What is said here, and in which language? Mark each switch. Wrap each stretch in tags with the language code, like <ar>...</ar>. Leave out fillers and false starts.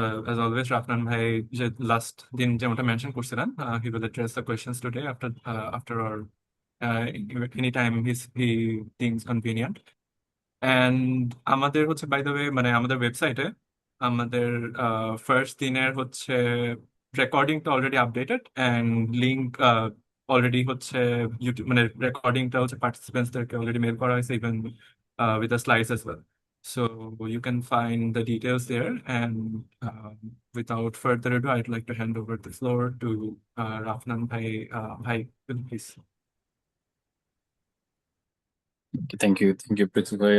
<en>As always,</en> <bn>রাফনান ভাই যে last দিন যেমনটা মেনশন করছিলেন,</bn> <en>he will address the questions today after our anytime he thinks convenient.</en> <bn>And আমাদের হচ্ছে বাই দ্য ওয়ে মানে আমাদের ওয়েবসাইটে আমাদের ফার্স্ট দিনের হচ্ছে রেকর্ডিংটা already updated and link already হচ্ছে ইউটিউব মানে রেকর্ডিংটা হচ্ছে পার্টিসিপেন্টসদেরকে অলরেডি মেল করা হয়েছে even with the slides as well.</bn> <en>So you can find the details there, and without further ado, I'd like to hand over the floor to Rafnan Bhai. Bhai, please. Thank you, Prithvi ভাই।</en>